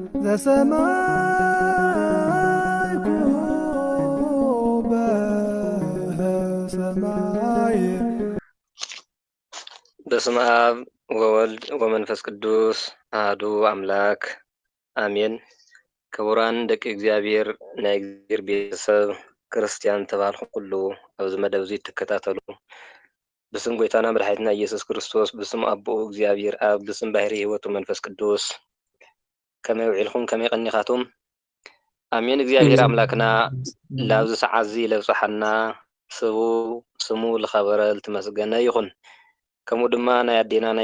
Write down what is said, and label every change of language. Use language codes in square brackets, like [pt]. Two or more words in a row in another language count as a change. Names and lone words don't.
[am] ከሰማይ በሰማይ [gez] በስመ አብ ወወልድ ወመንፈስ ቅዱስ አሐዱ አምላክ አሜን። [ti] ክቡራን ደቂ እግዚአብሔር ናይ እግዚአብሔር ቤተሰብ ክርስቲያን ተባልኹ ኩሉ ኣብዚ መደብ እዚ ትከታተሉ ብስም ጎይታና መድሓኒትና ኢየሱስ ክርስቶስ ብስም ኣቦኡ እግዚአብሔር ኣብ ብስም ባሕሪ ህይወቱ መንፈስ ቅዱስ ከመይ ውዒልኩም ከመይ ቀኒኻቱም ኣሜን። እግዚአብሔር ኣምላክና ላብዚ ሰዓት እዚ ለብፅሓና ስሙ ዝኸበረ ዝተመስገነ ይኹን። ከምኡ ድማ ናይ ኣዴና ናይ